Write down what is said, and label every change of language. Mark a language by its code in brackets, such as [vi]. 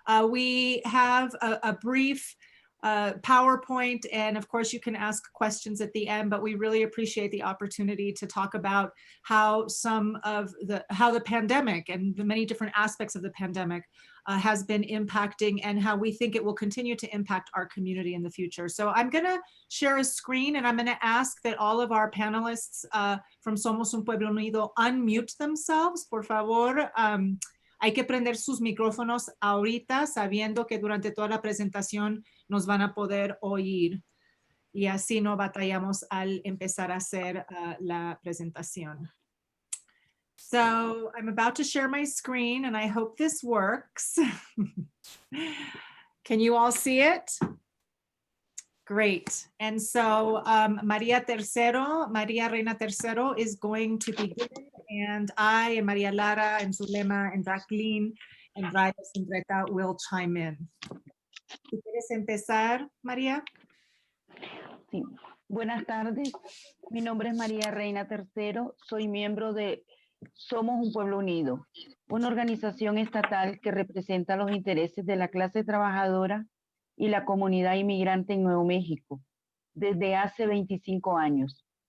[en] We have a brief PowerPoint, and of course you can ask questions at the end, but we really appreciate the opportunity to talk about how the pandemic and the many different aspects of the pandemic has been impacting and how we think it will continue to impact our community in the future. So I'm going to share a screen and I'm going to ask that all of our panelists from Somos Un Pueblo Unido unmute themselves, [es] por favor. Hay que prender sus micrófonos ahorita, sabiendo que durante toda la presentación nos van a poder oír. Y así no batallamos al empezar a hacer la presentación. [en] So I'm about to share my screen and I hope this works. Can you all see it? Great. And so Maria Reina Tercero is going to begin, and I and Maria Lara and Zulema and Jacqueline and Raya Sindreta will chime in. [es] ¿Tú quieres empezar, María? Sí. Buenas tardes. Mi nombre es María Reina Tercero. Soy miembro de Somos Un Pueblo Unido, una organización estatal que representa los intereses de la clase trabajadora y la comunidad inmigrante en Nuevo México desde hace 25 años.